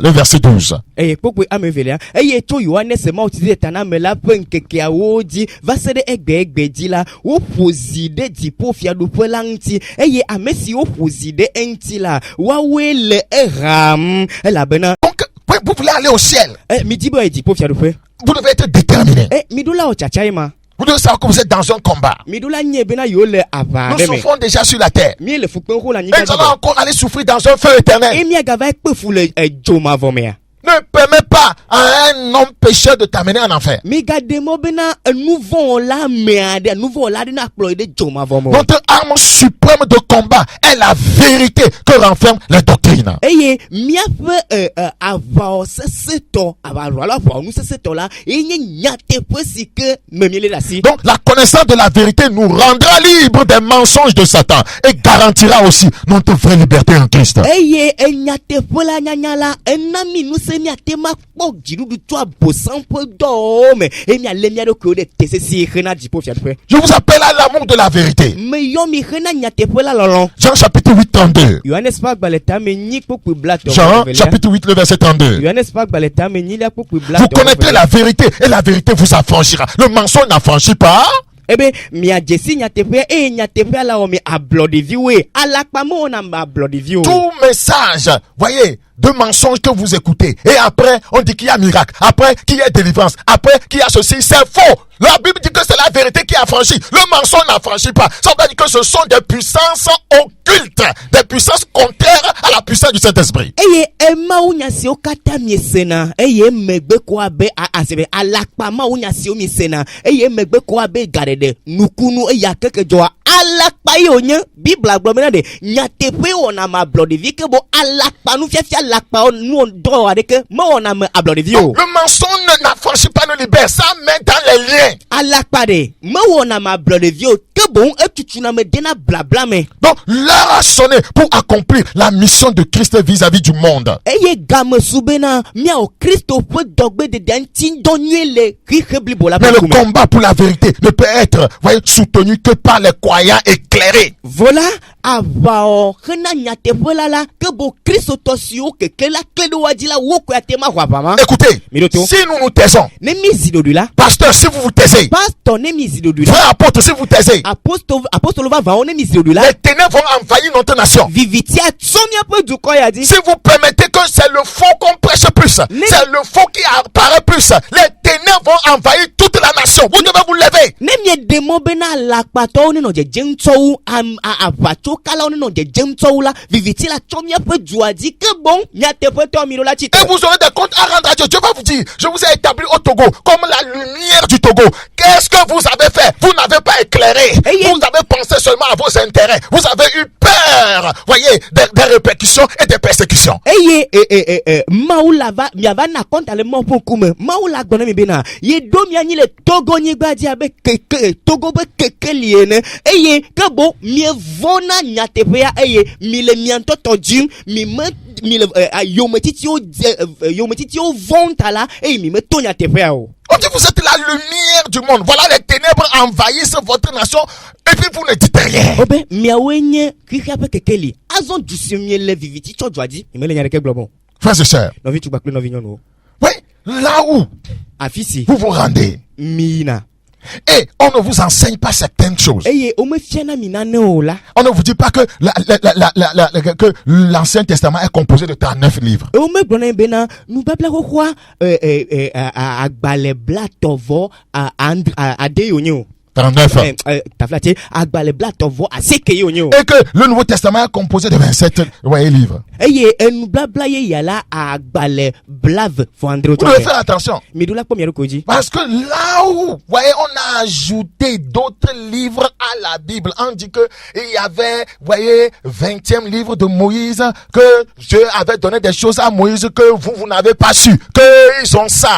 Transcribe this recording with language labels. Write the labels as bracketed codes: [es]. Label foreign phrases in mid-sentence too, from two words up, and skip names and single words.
[fr] Le verset 12. [ee] Eye kpukpui ame wuivelia eye tso Yohanes Mawutsi tana me la ƒe ŋkekeawo dzi va se ɖe egbe dzi la woƒo zi ɖe dziƒofiaɖuƒe la ŋuti eye ame si woƒo zi ɖe eŋuti la woawoe le eham elabena [fr] Donc, vous voulez aller au ciel. [ee] midi be dziƒofiaɖuƒe [fr] Vous devez être déterminé. [ee] miɖo la wɔ tsatsa ye ma [fr] Vous devez savoir que vous êtes dans un combat. [ee] miɖo la nye bena yewo le aʋa [fr] Nous [ee] aɖe me [fr] souffrons déjà sur la terre. [ee] mie le fukpem xo le [fr] Et [ee] anyigba [fr] nous [ee] dzi [fr] allons encore aller souffrir dans un feu éternel. [ee] e miagava kpe fu le dzomavɔ mea. [fr] Ne permets pas à un homme pécheur de t'amener en enfer. [ee] Migade mɔ bena enuvɔwɔla ame aɖe enuvɔwɔla aɖe nakplɔ yi ɖe dzomavɔ me o. [fr] Notre arme suprême de combat est la vérité que renferment les doctrines. [ee] Eye miaƒe aʋawɔ sesẽtɔ aʋalɔ alo aʋawɔnu sesẽtɔ la enye nyateƒe si ke me miele ɖe asi. [fr] Donc la connaissance de la vérité nous rendra libres des mensonges de Satan et garantira aussi notre vraie liberté en Christ. [ee] Eye enyateƒe la nyanya la ena mi nu se miate ma kpɔ dziɖuɖu tso abosam ƒe dɔwɔwɔ me eye mialé mia ɖokuiwo ɖe te sesĩe hena dziƒo fiaɖuƒe. [fr] Je vous appelle à l'amour de la vérité. [ee] Meyɔ mi hena nyateƒe la lɔlɔ. [fr] Jean chapitre 8, 32. [ee] Yohanes ƒe agbalẽ tame nyi kpokpui blatɔ. [fr] Jean chapitre 8, le verset 32. [ee] Yohanes ƒe agbalẽ tame nyilia kpokpui [fr] Vous [ee] blatɔ. [fr] connaîtrez la vérité et la vérité vous affranchira. Le mensonge n'affranchit pas. [ee] Ebe miadzesi nyateƒea eye nyateƒea la wɔ mi ablɔɖeviwoe. Alakpame wɔna me ablɔɖeviwo. [fr] Tout message, voyez, de mensonges que vous écoutez. Et après, on dit qu'il y a miracle. Après, qu'il y a délivrance. Après, qu'il y a ceci. C'est faux. La Bible dit que c'est la vérité qui affranchit. Le mensonge n'affranchit pas. Ça veut dire que ce sont des puissances occultes. Des puissances contraires à la puissance du Saint-Esprit. [ee] Eye emawo nya siwo katã miesena eye megbe ko abe asebe alakpamawo nya siwo miesena eye megbe ko abe gaɖeɖe nukunu eye akeke dzɔa alakpa yi wonye bibla gblɔ bena ɖe nyateƒe wɔna me ablɔɖevi ke bo alakpa nufiafia alakpa nuwɔdɔ aɖeke mewɔna me ablɔɖevi o. [fr] Le mensonge n'affranchit pas, ne libère. Ça met dans les liens. [ee] Alakpa ɖe mewɔna me ablɔɖevi o ke boŋ etutuna me dena blabla me. [fr] Donc, l'heure a sonné pour accomplir la mission de Christ vis-à-vis du monde. [ee] Eye gamesu bena miawɔ Kristo ƒe dɔgbedede ŋutidɔ nyuie le xixe blibo la [fr] Mais [ee] ƒe le ŋkume. [fr] combat pour la vérité ne peut être, voyez, soutenu que par les croyants éclairés. [ee] Vola aʋawɔ hena nyateƒe la ke bo kristotɔ siwo keke la kle ɖe woadzi la wo koe ate ma xɔ aʋa ma. [fr] Écoutez, [ee] Miroto. [fr] si nous nous taisons, [ee] Ne mi zi ɖoɖoe la. [fr] pasteur, si vous vous taisez, [ee] Pastor ne mi zi ɖoɖoe la. [fr] frère apôtre, si vous taisez, [ee] Apostolo vavãwo ne mi zi ɖoɖoe la. [fr] les ténèbres vont envahir notre nation. [ee] Vivitia tso miaƒe dukɔ ya dzi. [fr] Si vous permettez que c'est le faux qu'on prêche plus, c'est le faux qui apparaît plus, les ténèbres vont envahir toute la nation. Vous devez vous lever. [ee] Ne mieɖe mɔ bena alakpatɔwo nenɔ dzedzem tsɔ wo aʋatsokalawo nenɔ dzedzem tsɔ wo la viviti la tsɔ miaƒe dua dzi ke boŋ nyateƒetɔ mi ɖo la [fr] Et [ee] tsitre. [fr] vous aurez des comptes à rendre à Dieu. Dieu va vous dire, je vous ai établi au Togo comme la lumière du Togo. Qu'est-ce que vous avez fait? Vous n'avez pas éclairé. Vous avez pensé seulement à vos intérêts. Vous avez eu peur, voyez, des répercussions et des persécutions. [ee] Eye mawu la va miava na kɔnta le mɔ ƒe ŋkume mawu la gblɔ ne mi bena ye do mianyi le Togo nyigba dzi abe keke Togo be kekeli ene eye ke bo mievɔna nyateƒea eye mi le mia ŋutɔ tɔ dzim mi le yometitsiwo vɔn ta la eye mi me to nyateƒea o. [fr] On dit vous êtes la lumière du monde. Voilà, les ténèbres envahissent votre nation et puis vous ne dites rien. [ee] Obe miawoe nye xixia ƒe kekeli azɔ du si miele viviti tsɔ dzua dzi mi mele nya ɖeke gblɔ bɔ. [fr] Frères et sœurs, [ee] Nɔvi tugba kple nɔvi nyɔnuwo. [fr] oui, là où [ee] Afi si [fr] vous vous rendez [ee] mi yina [fr] et on ne vous enseigne pas certaines choses. [ee] eye womefiana mi nanewo la. [fr] On ne vous dit pas que que l'Ancien Testament est composé de 39 livres. [ee] Womegblɔ na mi bena nubabla xoxoa agbalẽ blatɔvɔ ade yi wonye o. [fr] 39. [ee] Tafla tse agbalẽ blatɔvɔ aseke yi wonye o. [fr] Et que le Nouveau Testament est composé de 27 voyez, livres. [ee] Eye enubabla ye ya la agbalẽ blave fɔ andre [fr] Vous devez faire attention. [ee] mi ɖo la kpɔ mia ɖokui dzi. [fr] Parce que là où, voyez, on a ajouté d'autres livres à la Bible. On dit que il y avait, voyez, 20e livre de Moïse, que Dieu avait donné des choses à Moïse que vous n'avez pas su, que ils ont ça.